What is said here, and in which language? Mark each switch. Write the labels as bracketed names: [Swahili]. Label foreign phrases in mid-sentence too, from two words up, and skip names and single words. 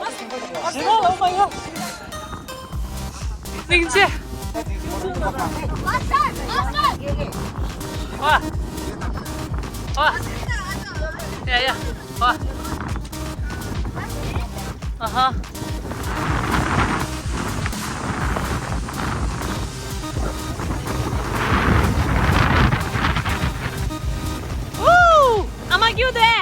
[English] Oh my god. Ningche. Wah. Wah. Ya ya. Wah. [Korean] Aha. Woo! 아마 교대.